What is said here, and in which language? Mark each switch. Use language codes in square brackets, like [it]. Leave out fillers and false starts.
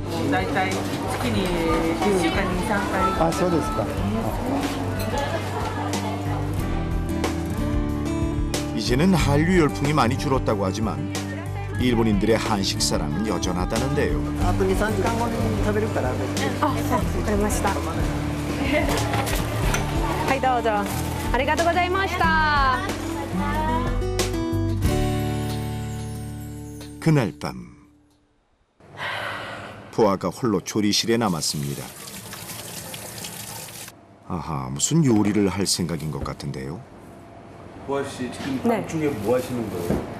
[ja] 大体月に1週間に2、3回。あ、そうですか。 [ko] 이제는 한류 열풍이 많이 줄었다고 하지만 일본인들의 한식 사랑은 여전하다는데요. [ja] あと2、3時間後に食べるから。あ、わかりました。はい、どうぞ。ありがとうございました。 [ko] 그날 밤 보아가 홀로 조리실에 남았습니다. 아하, 무슨 요리를 할 생각인 것 같은데요. 보아 씨 지금 네. 중에 뭐 하시는 거예요?